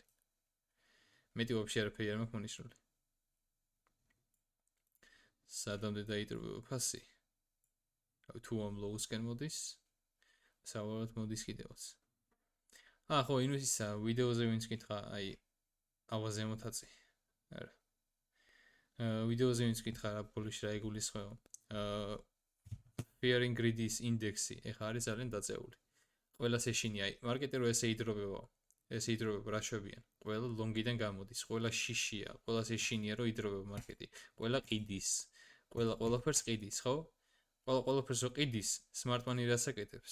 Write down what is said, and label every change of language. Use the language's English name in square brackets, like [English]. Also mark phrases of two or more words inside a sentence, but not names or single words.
[Georgian] მეტი ვაფშე არაფერი არ მაქვს მონიშნული. სადამდე დაიტროვება ფასი. თუ ამ low-სკენ მოდის, სავარაუდოდ მოდის კიდევაც. ხო, ინვესტიცია ვიდეოზე ვინც კითხა, აი ავაზე მოტაცი. არა. ვიდეოზე ვინც კითხა რა ბოლოში რა იგულისხმება. Fear and Greed-ის ინდექსი ეხა არის ძალიან დაწეული. ყველა სეშინი აი მარკეტი რო ესე იდროვება რა შვებიან. ყველა ლონგიდან გამოდის, ყველა შიშია, ყველა სეშინია რო იდროვება მარკეტი. ყველა ყიდის, ყველაფერს ყიდის, ხო? ყველაფერს რო ყიდის, [English] smart money [Georgian] რას აკეთებს?